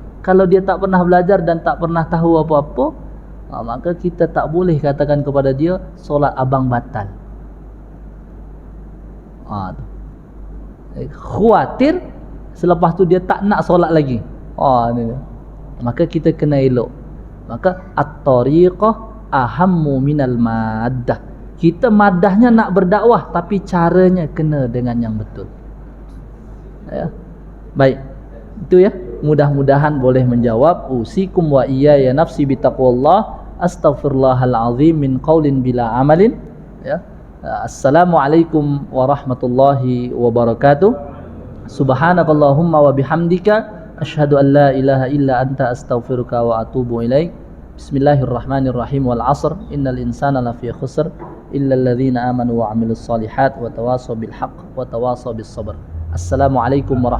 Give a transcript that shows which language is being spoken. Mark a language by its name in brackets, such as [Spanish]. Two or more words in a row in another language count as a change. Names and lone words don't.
[Malay] Kalau dia tak pernah belajar dan tak pernah tahu apa-apa, maka kita tak boleh katakan kepada dia solat abang batal. Khawatir selepas tu dia tak nak solat lagi. Ni. Maka kita kena elok. [Arabic] Maka الطريقة أهم من المادة. [Malay] Kita madahnya nak berdakwah, tapi caranya kena dengan yang betul. Ya. Baik. Itu ya. Mudah-mudahan boleh menjawab. [Arabic] أوصيكم وإياي نفسي بتقوى الله. أستغفر الله العظيم من قول بلا عمل. Ya. السلام عليكم ورحمة الله وبركاته. سبحانك اللهم وبحمدك أشهد أن لا إله إلا أنت أستغفرك وأتوب إليك. بسم الله الرحمن الرحيم والعصر إن الإنسان لفي خسر إلا الذين آمنوا وعملوا الصالحات وتواصوا بالحق وتواصوا بالصبر.